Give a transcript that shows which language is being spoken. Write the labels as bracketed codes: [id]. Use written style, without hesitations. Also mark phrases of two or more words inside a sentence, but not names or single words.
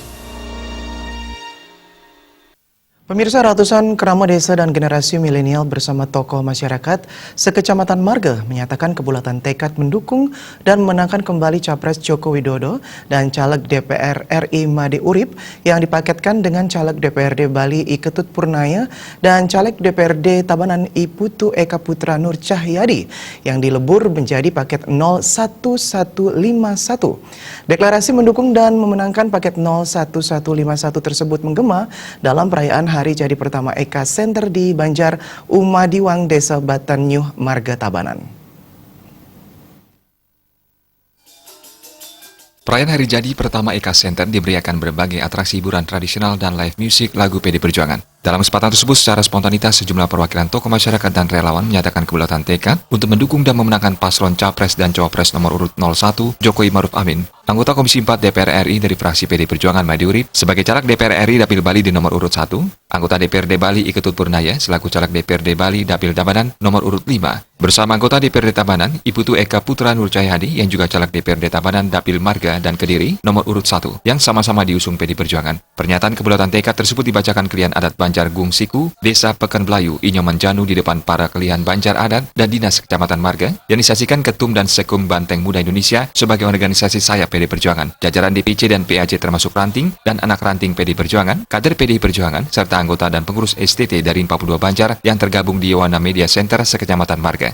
[id] Pemirsa, ratusan keramat desa dan generasi milenial bersama tokoh masyarakat sekecamatan Marga menyatakan kebulatan tekad mendukung dan memenangkan kembali Capres Joko Widodo dan caleg DPR RI Made Urip yang dipaketkan dengan caleg DPRD Bali I Ketut Purnaya dan caleg DPRD Tabanan I Putu Eka Putra Nur Cahyadi yang dilebur menjadi paket 01151. Deklarasi mendukung dan memenangkan paket 01151 tersebut menggema dalam perayaan Hari Jadi Pertama Eka Center di Banjar Umadiwang, Desa Batan Nyuh, Marga Tabanan. Perayaan Hari Jadi Pertama Eka Center diberiakan berbagai atraksi hiburan tradisional dan [en] live music [id] lagu PD Perjuangan. Dalam kesempatan tersebut, secara spontanitas sejumlah perwakilan tokoh masyarakat dan relawan menyatakan kebulatan tekad untuk mendukung dan memenangkan paslon Capres dan Cawapres nomor urut 01 Jokowi Maruf Amin. Anggota Komisi 4 DPR RI dari fraksi PD Perjuangan Made Urip sebagai caleg DPR RI Dapil Bali di nomor urut 1, anggota DPRD Bali I Ketut Purnaya selaku caleg DPRD Bali Dapil Tabanan nomor urut 5, bersama anggota DPRD Tabanan I Putu Eka Putra Nur Cahyadi yang juga caleg DPRD Tabanan Dapil Marga dan Kediri nomor urut 1 yang sama-sama diusung PD Perjuangan. Pernyataan kebulatan tekad tersebut dibacakan kelihan adat Banjar Gung Siku, Desa Pekan Belayu, Inyoman Janu di depan para kelihan Banjar Adat dan Dinas Kecamatan Marga yang disaksikan Ketum dan Sekum Banteng Muda Indonesia sebagai organisasi sayap PD Perjuangan, jajaran DPC dan PAC termasuk ranting dan anak ranting PD Perjuangan, kader PD Perjuangan, serta anggota dan pengurus STT dari 42 Banjar yang tergabung di Yowana Media Center sekecamatan Marga.